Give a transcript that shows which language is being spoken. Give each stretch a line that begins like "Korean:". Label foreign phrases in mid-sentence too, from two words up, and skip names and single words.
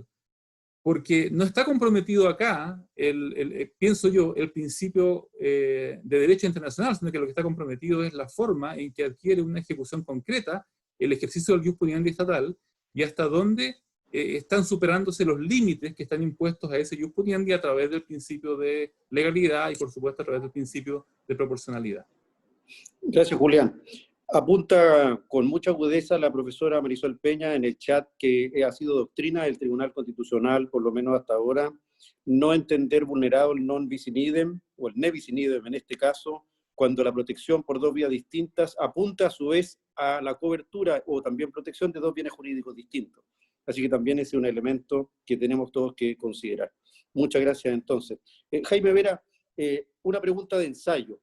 Spanish: Porque no está comprometido acá, pienso yo, el principio de derecho internacional, sino que lo que está comprometido es la forma en que adquiere una ejecución concreta el ejercicio del
Latin: ius puniendi
Spanish: estatal y hasta dónde están superándose los límites que están impuestos a ese
Latin: ius puniendi
Spanish: a través del principio de legalidad y, por supuesto, a través del principio de proporcionalidad. Gracias, Julián. Apunta con mucha agudeza la profesora Marisol Peña en el chat que ha sido doctrina del Tribunal Constitucional, por lo menos hasta ahora, no entender vulnerado el
Latin: non bis in idem,
Spanish: o el
Latin: ne bis in idem
Spanish: en este caso, cuando la protección por dos vías distintas apunta a su vez a la cobertura o también protección de dos bienes jurídicos distintos. Así que también ese es un elemento que tenemos todos que considerar. Muchas gracias entonces. Jaime Vera, una pregunta de ensayo.